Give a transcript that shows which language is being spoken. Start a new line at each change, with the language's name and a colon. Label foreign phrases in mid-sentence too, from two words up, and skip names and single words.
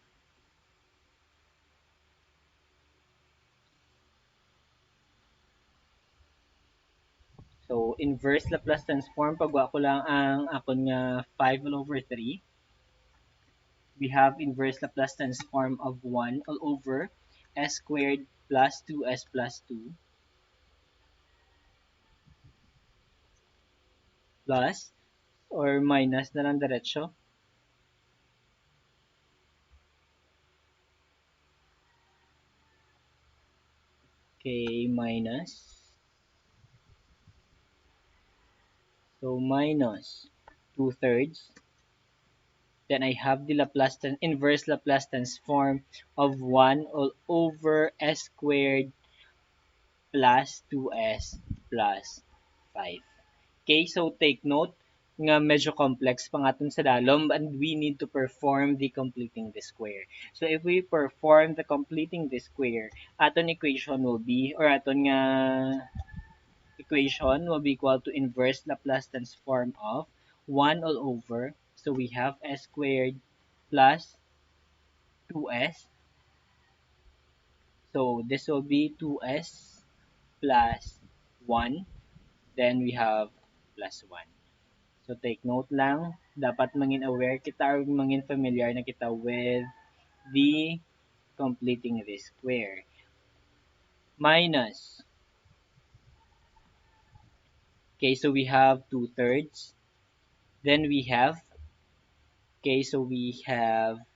English: so inverse Laplace transform,
Hiligaynon: pagwa ko lang ang akon nga 5
English: all over
Hiligaynon: 3.
English: We have inverse Laplace transform of 1 all over s squared plus 2s plus 2 plus or minus
Hiligaynon: na lang diretso.
English: Okay, minus. So minus 2 thirds. Then I have the inverse Laplace transform of 1 all over s squared plus 2s plus 5. Okay, so take note nga
Hiligaynon: medyo complex pa nga sa dalom
English: and we need to perform the completing the square. So if we perform the completing the square, aton equation will be or aton nga equation will be equal to inverse Laplace transform of 1 all over. So we have s squared plus 2s. So this will be 2s plus 1. Then we have plus 1. So take note lang,
Hiligaynon: dapat mangin aware kita or mangin familiar na kita
English: with the completing the square. Minus. Okay, so we have 2/3. Then we have, okay, so we have,